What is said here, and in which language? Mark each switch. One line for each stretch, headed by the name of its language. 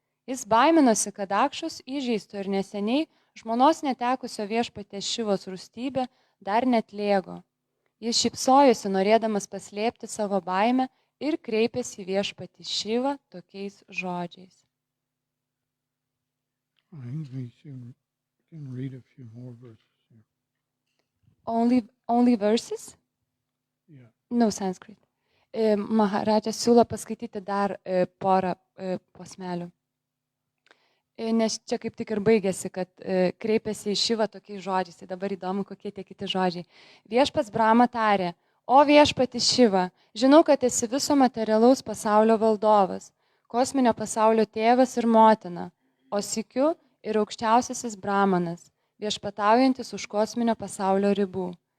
Lithuanian: Jis baiminosi, kad Akšos įžeisto ir neseniai žmonos netekusio viešpatės Šivos rūstybė dar netlėgo. Jis šypsojosi, norėdamas paslėpti savo baimę ir kreipėsi į viešpatį Šivą tokiais žodžiais.
English: I think we can read a few more verses here. Only verses? Yeah. No Sanskrit.
Lithuanian: Maharaja siūlo paskaityti dar porą posmelių. Nes čia kaip tik ir baigėsi, kad kreipėsi į Šivą tokiais žodžiais. Tai dabar įdomu, kokie tie kiti žodžiai. Viešpats Brahma tarė, o viešpati Šiva, žinau, kad esi viso materialaus pasaulio valdovas, kosminio pasaulio tėvas ir motina, o sykiu ir aukščiausiasis Brahmanas, viešpataujantis už kosminio pasaulio ribų.